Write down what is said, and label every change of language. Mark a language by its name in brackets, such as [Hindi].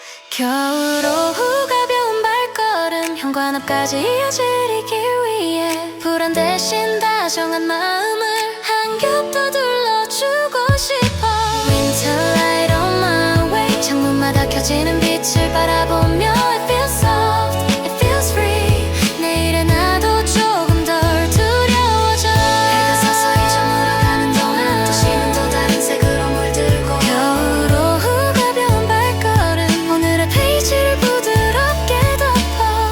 [Korean] 겨울 오후 가벼운 발걸음 현관 앞까지 이어지기 위해 불안 대신 다정한 마음을 한 겹 더 둘러주고 싶어. [English] Winter light on my way [Korean] 창문마다 켜지는 빛을 바라보며 [English] It feels soft, it feels free [Korean] 내일의 나도 조금 덜 두려워져. 해가 서서히 저물어가는 동안 도시는 또 다른 색으로 물들고 겨울 오후 가벼운 발걸음 오늘의 페이지를 부드럽게 덮어.